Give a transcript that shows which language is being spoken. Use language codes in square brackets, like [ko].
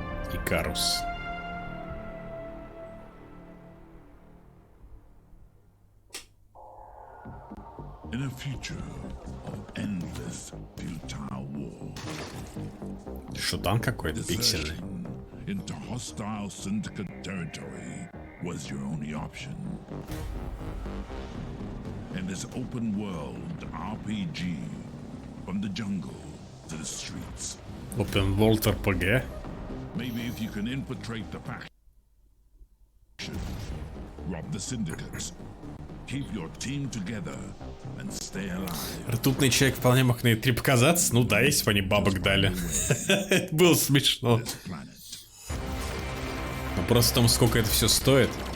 [ru] Икарус. [en] In a future of endless futile war, [ru] Шутан какой-то пиксельный. [en] into hostile syndicate territory was your only option. In this open world RPG, from the jungle to the streets. Open World RPG. Maybe if you can infiltrate the faction rob the syndicates. Keep your team together and stay alive. [ru] Ртутный человек вполне мог на E3 показаться. Ну да, если бы они бабок дали. Это было смешно. Но просто в том, сколько это все стоит.